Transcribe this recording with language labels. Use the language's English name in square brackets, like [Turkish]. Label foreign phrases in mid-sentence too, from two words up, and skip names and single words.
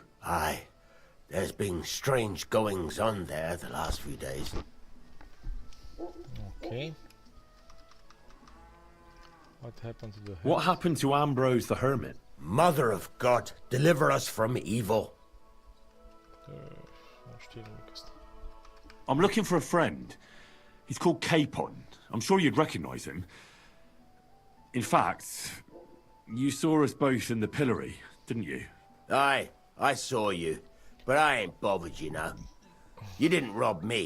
[English] Aye. There's been strange goings on there the last few days. Okay. What happened to the head? What happened to Ambrose the Hermit? Mother of God, deliver us from evil. [Romanian] Nu știu nimic ăsta. [English] I'm looking for a friend. He's called Capon. I'm sure you'd recognize him. In fact, you saw us both in the pillory, didn't you? Aye, I saw you. But I ain't bothered, you know. You didn't rob me.